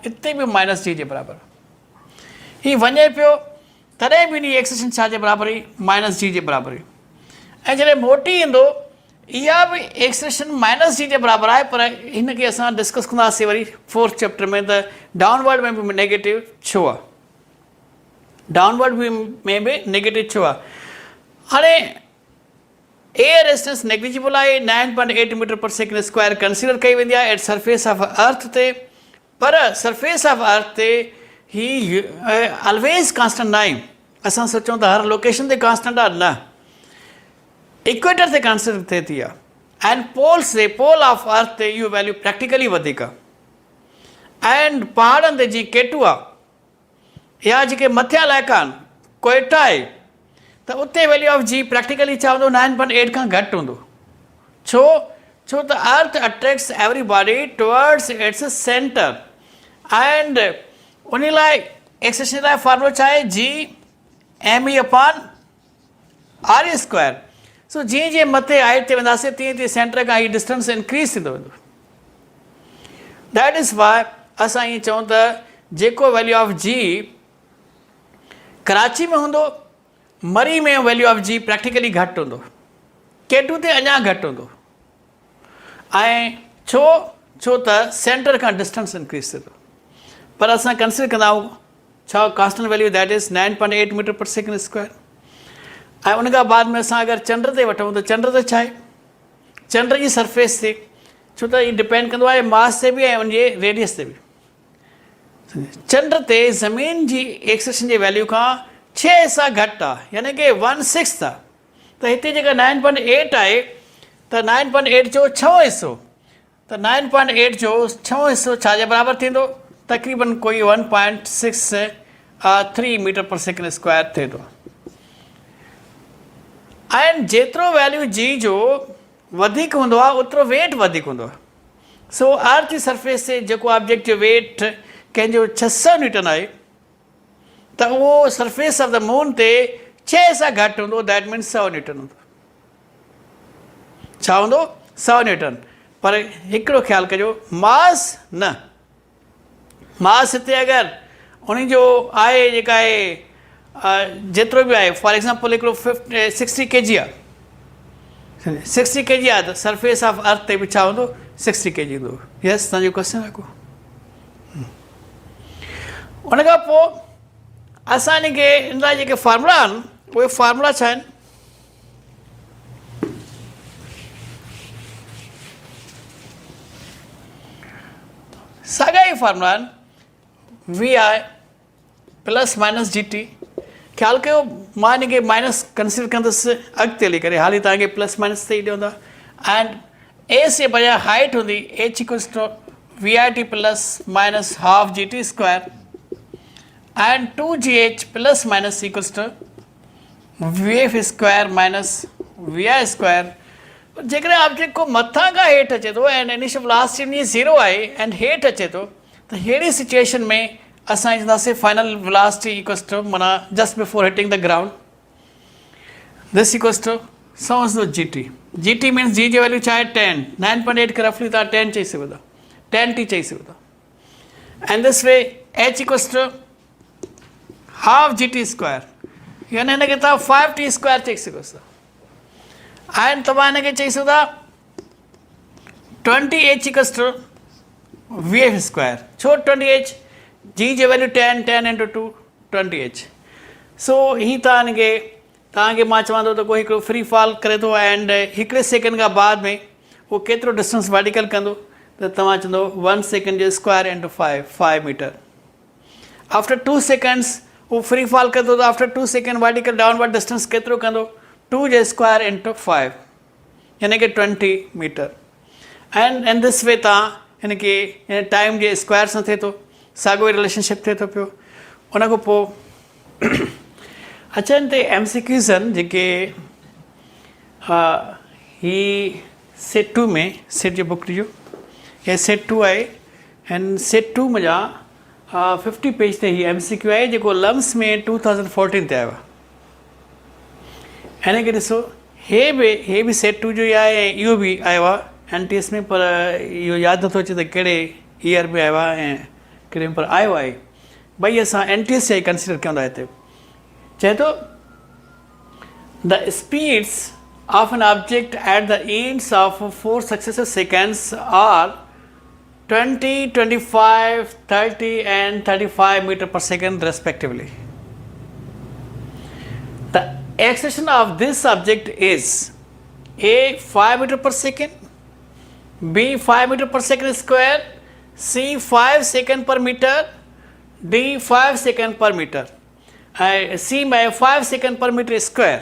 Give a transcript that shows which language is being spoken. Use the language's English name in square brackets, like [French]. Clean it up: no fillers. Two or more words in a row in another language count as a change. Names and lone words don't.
[Sindhi] हिते बि -g जे बराबरि आहे. हीअ वञे पियो तॾहिं बि हिन एक्सेलेरेशन छाजे बराबरि हुई? -g जे बराबरि हुई. ऐं जॾहिं मोटी ईंदो इहा बि एक्सेलेरेशन -g जे बराबरि आहे. पर हिनखे असां डिस्कस कंदासीं वरी 4th चैप्टर में त डाउनवर्ड में बि नेगेटिव छो आहे? डाउनवर्ड में बि नेगेटिव छो आहे? [English] हाणे air resistance negligible आहे. 9.8 meter per second square consider [Sindhi] कई वेंदी आहे [English] at surface of earth ते. [Sindhi] पर [English] surface of earth [Sindhi] ते ही [English] always constant [Sindhi] न आहे. असां सोचूं त हर लोकेशन ते कॉन्स्टेंट आहे, न. इक्वेटर ते कंसिडर थिए थी आहे [English] and poles [Sindhi] ते [English] pole of earth [Sindhi] ते इहो वैल्यू प्रैक्टिकली वधीक आहे. एंड पहाड़नि ते जीअं केटू आहे या जेके मथियां इलाइक़ा आहिनि कोयटा आहे त उते [English] value of g practically [Sindhi] छा हूंदो? 9.8 खां घटि हूंदो. छो? छो त [English] earth attracts every body towards its center and [Sindhi] उन लाइ एक्सेलेरेशन लाइ फॉर्मूलो छा आहे? G_r². सो जीअं जीअं मथे हाइट ते वेंदासीं तीअं तीअं सेंटर खां हीअ [English] distance increase [Sindhi] थींदो वेंदो. [English] that is why [Sindhi] असां ईअं चऊं त जेको [English] value of g [Sindhi] कराची में हूंदो, मरी में [English] value of g practically [Sindhi] घटि हूंदो, केटू ते अञा घटि हूंदो. ऐं छो? छो त सेंटर खां [English] distance increase [Sindhi] थिए थो. पर असां [English] कंसिडर [Sindhi] कंदा आहियूं छा [English] constant value that is 9.8 meter per second square. [Sindhi] ऐं उन खां बाद में असां अगरि चंड ते वठूं त चंड ते छा आहे? चंड जी सरफेस ते, छो त हीउ डिपेंड कंदो आहे मास ते बि ऐं उनजे रेडियस ते बि. चंड ते ज़मीन जी एक्सेलेरेशन जी वैल्यू खां 6 सां घटि आहे, यानी कि 1/6 आहे। त हिते जेका 9.8 आहे, त 9.8 जो 6 हिसो, त 9.8 जो 6 हिसो छा जे बराबरि थींदो? तक़रीबन कोई 1.63 [English] meter per second square [Sindhi] थिए थो। ऐं जेतिरो वैल्यू जी जो वधीक हूंदो आहे ओतिरो वेट वधीक हूंदो आहे। सो अर्थ जी सरफेस ते जेको ऑब्जेक्ट जो वेट कंहिंजो 600 न्यूटन आहे, त उहो [English] surface of the moon [Sindhi] ते 6 सां घटि हूंदो, [English] that means 100 newton [Sindhi] हूंदो। छा हूंदो? 100 न्यूटन। पर हिकिड़ो ख़्यालु कजो, मास न, मास हिते अगरि उन जो आहे जेका आहे जेतिरो बि आहे, [English] for example [Sindhi] हिकिड़ो 60 kg आहे, 60 kg आहे, त [English] surface of earth [Sindhi] ते बि छा हूंदो? 60 kg हूंदो। यस, तव्हांजो क्वेश्चन आहे को? उन खां पोइ असांजे खे इन लाइ जेके फार्मूला आहिनि, उहे फार्मूला छा आहिनि? साॻा ई फार्मूला आहिनि, [English] vi plus minus gt. [Sindhi] ख़्यालु कयो, मां हिन खे माइनस कंसिडर कंदुसि अॻिते हली करे, हाली तव्हांखे प्लस माइनस ते ई ॾींदा। [English] and s [Sindhi] जे बजाय [English] हाइट हूंदी h equals to vi t plus minus half g t square and 2gh plus minus equals to vf square minus vi square. [Sindhi] जेकॾहिं ऑब्जेक्ट को मथां खां हेठि अचे थो एंड [English] initial velocity [Sindhi] 0 आहे एंड हेठि अचे थो, त अहिड़ी सिचुएशन में असां चवंदासीं [English] final velocity equals to [Sindhi] माना [English] just before hitting the ground, this equals to [Urdu] سمجھ لو [English] g t. g t means [Sindhi] जी जी वैल्यू छा आहे? 10। 9.8 खे रफली तव्हां 10 चई सघो था, 10t चई सघो था। [English] and this way h equals to half g t square, [Sindhi] यानी हिन खे तव्हां [English] 5t स्क्वायर [Sindhi] चई सघो था। एंड तव्हां हिन खे चई सघो था [English] 20h equals to vf square. [Sindhi] छो 20h? जी जी वैल्यू 10, 10 इंटू 2 20h। सो ही तव्हांखे मां चवां थो त कोई हिकिड़ो [English] free fall [Sindhi] करे थो एंड हिकिड़े सेकेंड खां बाद में उहो केतिरो [English] distance vertical [Sindhi] कंदो, त तव्हां चवंदो 1 सेकेंड जो [English] square into [Sindhi] 5 मीटर। [English] after 2 seconds उहो free fall [Sindhi] कंदो, त [English] after 2 second vertical downward distance [Sindhi] केतिरो कंदो? 2 जो [English] square into [Sindhi] 5, यानी कि 20 मीटर। [English] and in this way [Sindhi] तव्हां हिन खे टाइम जे स्क्वायर सां थिए थो, साॻियो ई रिलेशनशिप थिए थो पियो। उन खां पोइ अचनि ते MCQs आहिनि जेके ही सेट 2 में, सेट जो बुक ॾिजो, हे सेट 2 आहे एंड सेट 2 मुंहिंजा 50 पेज ते ही MCQ आहे जेको लम्स में 2014 ते आयो आहे। हिन खे ॾिसो, हे बि सेट 2 जो ई आहे ऐं इहो बि आयो आहे NTS में, पर इहो यादि नथो अचे त कहिड़े ईयर में आयो आहे ऐं कहिड़े में, पर आयो आहे। भई असां NTS जा ई कंसिडर कयूं था। हिते चए थो [English] the speeds of an object at the ends of 4 successive seconds are 20, 25, 30 and 35 meter per second respectively. The acceleration of this object is A 5 meter per second, B 5 meter per second square, C 5 second per meter, D 5 second per meter, C में 5 second per meter square।